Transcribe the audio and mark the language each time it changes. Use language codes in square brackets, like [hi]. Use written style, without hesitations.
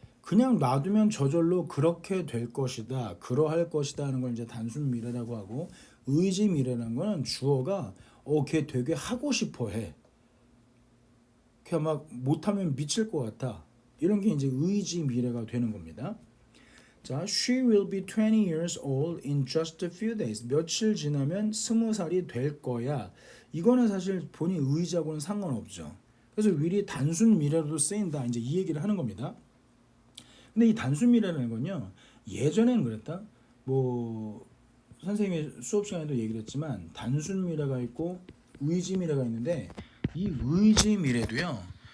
[ko] 그냥 놔두면 저절로 그렇게 될 것이다, 그러할 것이다 하는 걸 이제 단순 미래라고 하고, 의지 미래라는 거는 주어가 걔 되게 하고 싶어 해. 걔 막 못하면 미칠 것 같아. 이런 게 이제 의지 미래가 되는 겁니다. 자, [en] she will be 20 years old in just a few days. [ko] 며칠 지나면 20살이 될 거야. 이거는 사실 본인 의지하고는 상관없죠. 그래서 will이 단순 미래로도 쓰인다. 이제 이 얘기를 하는 겁니다. 근데 이 단순 미래라는 건요. 예전에는 그랬다. 뭐 선생님이 수업 시간에도 얘기를 했지만 단순 미래가 있고 의지 미래가 있는데, 이 의지 미래도요.